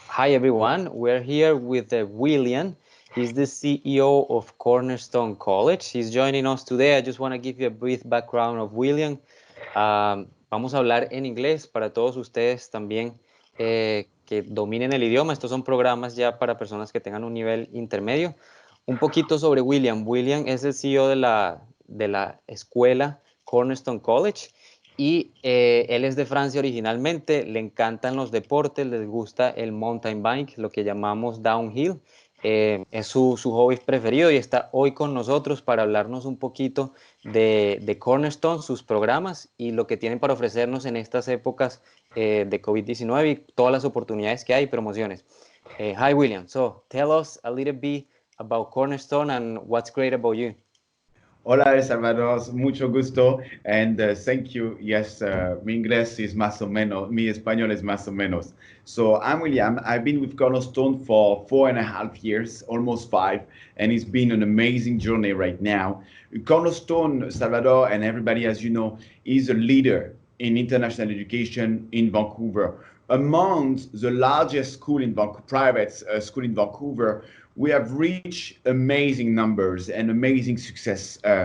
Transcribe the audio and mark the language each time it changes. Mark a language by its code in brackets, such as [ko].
[en] Hi everyone, we're here with William. He's the CEO of Cornerstone College. He's joining us today. I just want to give you a brief background of William. [es] Vamos a hablar en inglés para todos ustedes también que dominen el idioma. Estos son programas ya para personas que tengan un nivel intermedio. Un poquito sobre William. William es el CEO de la escuela Cornerstone College. Y él es de Francia originalmente, le encantan los deportes, les gusta el mountain bike, lo que llamamos downhill. Es su hobby preferido y está hoy con nosotros para hablarnos un poquito de Cornerstone, sus programas y lo que tienen para ofrecernos en estas épocas de COVID-19 y todas las oportunidades que hay y promociones. [en] Hi William, so tell us a little bit about Cornerstone and what's great about you. [es] Hola, El Salvador, mucho gusto, [en] and thank you. [es] Yes, mi inglés es más o menos, mi español es más o menos. [en] So I'm William. I've been with Cornerstone for 4.5 years, almost 5, and it's been an amazing journey right now. Cornerstone, Salvador, and everybody, as you know, is a leader in international education in Vancouver. Among the largest school in private school in Vancouver, we have reached amazing numbers and amazing success.